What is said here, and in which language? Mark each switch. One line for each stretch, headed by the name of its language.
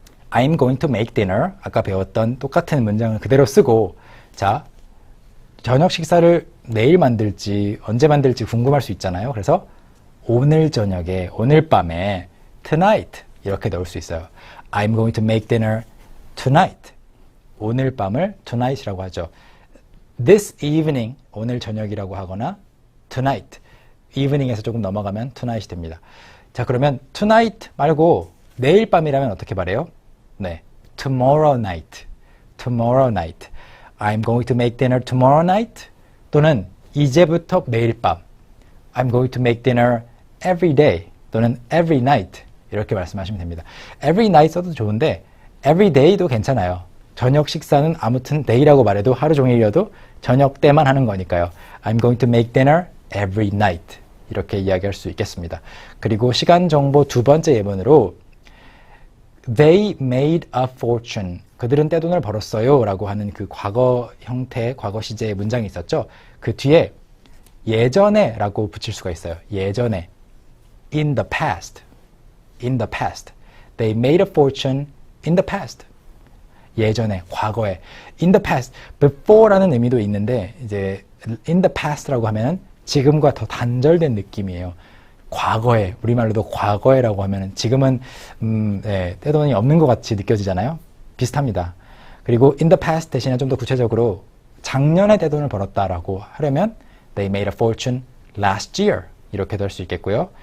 English: I'm going to make dinner.
Korean: 아까 배웠던 똑같은 문장을 그대로 쓰고 자, 저녁 식사를 내일 만들지 언제 만들지 궁금할 수 있잖아요. 그래서 오늘 저녁에 오늘 밤에 tonight 이렇게 넣을 수 있어요.
English: I'm going to make dinner tonight.
Korean: 오늘 밤을 tonight이라고 하죠. This evening 오늘 저녁이라고 하거나 tonight evening에서 조금 넘어가면 tonight이 됩니다. 자, 그러면 tonight 말고 내일 밤이라면 어떻게 말해요?
English: 네, tomorrow night. tomorrow night. I'm going to make dinner tomorrow night.
Korean: 또는 이제부터 매일 밤.
English: I'm going to make dinner every day. 또는 every night.
Korean: 이렇게 말씀하시면 됩니다. every night 써도 좋은데 every day도 괜찮아요. 저녁 식사는 아무튼 day라고 말해도 하루 종일이어도 저녁 때만 하는 거니까요.
English: I'm going to make dinner every night.
Korean: 이렇게 이야기할 수 있겠습니다. 그리고 시간 정보 두 번째 예문으로
English: They made a fortune.
Korean: 그들은 떼돈을 벌었어요. 라고 하는 그 과거 형태, 과거 시제의 문장이 있었죠. 그 뒤에 예전에 라고 붙일 수가 있어요.
English: 예전에. In the past. In the past. They made a fortune in the past. 예전에, 과거에. In the past.
Korean: before라는 의미도 있는데, 이제, in the past라고 하면 지금과 더 단절된 느낌이에요. 과거에, 우리말로도 과거에라고 하면 지금은, 떼돈이 없는 것 같이 느껴지잖아요. 비슷합니다. 그리고 in the past 대신에 좀 더 구체적으로 작년에 떼돈을 벌었다라고 하려면
English: they made a fortune last year
Korean: 이렇게도 할 수 있겠고요.